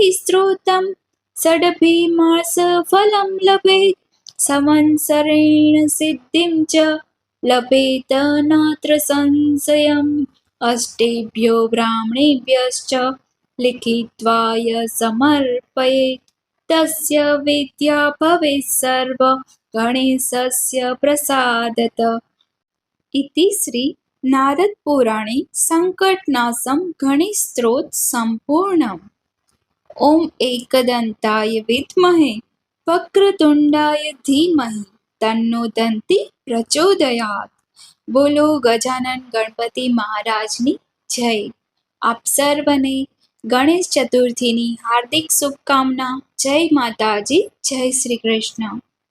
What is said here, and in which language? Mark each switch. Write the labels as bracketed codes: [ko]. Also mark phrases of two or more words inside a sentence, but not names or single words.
[sa] स्तोत्रं षडभिमासफलं लभेत् संवत्सरेण सिद्धिं च लभेत नात्र संशयम् अष्टेभ्यो ब्राह्मणेभ्यश्च लिखित्वा य समर्पयेत् तस्य विद्या भवेत् सर्व गणेशस्य प्रसादत इति श्री नारद पुराणे संकटनाशं गणेशस्तोत्र संपूर्णम्। ओम एकदन्ताय विद्महे वक्रतुंडाय धीमहि तन्नो दंती प्रचोदयात्। [gu] બોલો ગજાનન ગણપતિ મહારાજની જય। આપ સર્વને ગણેશ ચતુર્થીની હાર્દિક શુભકામના। જય માતાજી, જય શ્રી કૃષ્ણ।